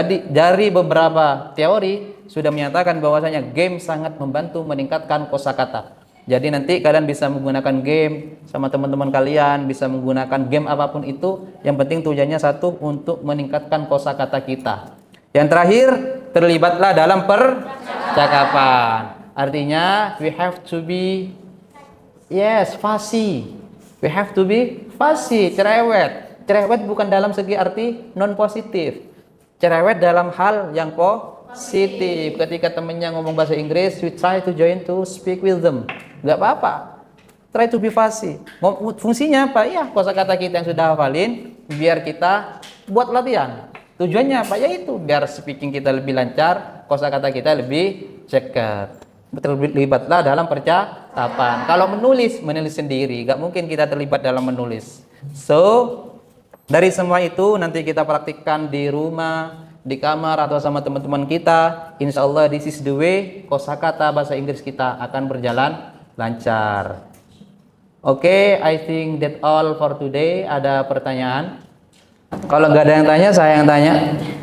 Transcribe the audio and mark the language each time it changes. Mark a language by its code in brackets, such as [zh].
[id] Dari beberapa teori sudah menyatakan bahwasanya game sangat membantu meningkatkan kosakata. Jadi nanti kalian bisa menggunakan game sama teman-teman kalian, bisa menggunakan game apapun itu, yang penting tujuannya satu, untuk meningkatkan kosakata kita. Yang terakhir, terlibatlah dalam percakapan. Artinya [en] we have to be fussy. We have to be fussy, [id] cerewet. Cerewet bukan dalam segi arti non positif. Cerewet dalam hal yang positif. Ketika temennya ngomong bahasa Inggris, [en] we try to join to speak with them. [id] Gak apa-apa. [en] Try to be fussy. [id] Fungsinya apa? Ya, kosakata kita yang sudah hafalin, biar kita buat latihan. Tujuannya apa? Yaitu biar speaking kita lebih lancar, kosakata kita lebih cekat. Terlibatlah dalam percakapan. Kalau menulis sendiri, gak mungkin kita terlibat dalam menulis. So, dari semua itu nanti kita praktikkan di rumah, di kamar atau sama teman-teman kita, insya Allah [en] this is the way [id] kosakata bahasa Inggris kita akan berjalan lancar. [en] Oke, I think that all for today. [id] Ada pertanyaan? Kalau nggak ada yang tanya, saya yang tanya.